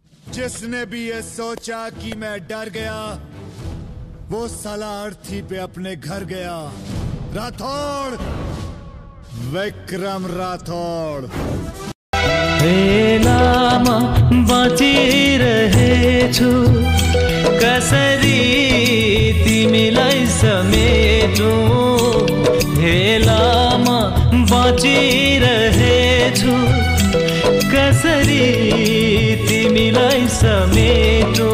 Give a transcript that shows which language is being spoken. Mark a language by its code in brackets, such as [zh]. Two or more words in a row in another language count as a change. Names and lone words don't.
[hi] जिसने भी ये सोचा कि मैं डर गया वो साला अर्थी पे अपने घर गया। राठौड़, विक्रम राठौड़। [ne] बेलामा बाँचिरहेछु कसरी तिमीलाई समेटु। बेलामा बाँचिरहेछु कसरी तिमीलाई समेटु।